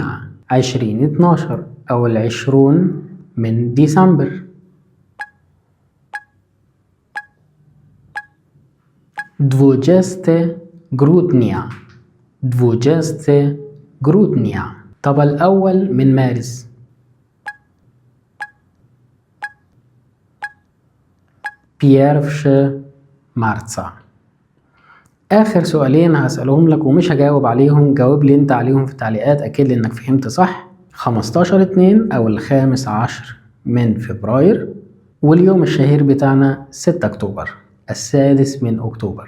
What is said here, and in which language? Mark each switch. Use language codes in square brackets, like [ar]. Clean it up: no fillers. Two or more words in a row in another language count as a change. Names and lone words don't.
[ar] 20/12 أو 20 من ديسمبر. [pl] 20 grudnia 20 grudnia. [ar] طب الأول من مارس. [pl] pierwszy marca. [ar] آخر سؤالين هسألهم لك ومش هجاوب عليهم، جاوب لي انت عليهم في التعليقات أكيد لي انك فهمت صح. 15/2 أو 15 من فبراير، واليوم الشهير بتاعنا 6 أكتوبر، 6 من أكتوبر.